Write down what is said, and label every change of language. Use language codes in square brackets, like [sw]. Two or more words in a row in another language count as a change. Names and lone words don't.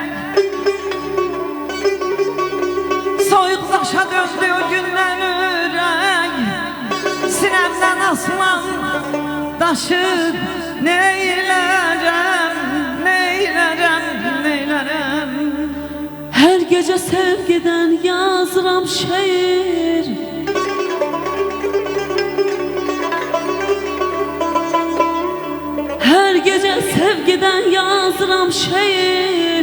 [az] Soyuqlaşa döndü o gündən ürək, sinəmdən aslan daşır. Neylərəm, neylərəm, neylərəm? [tr] Her gece sevgiden yazıram şiir, her gece sevgiden yazıram şiir.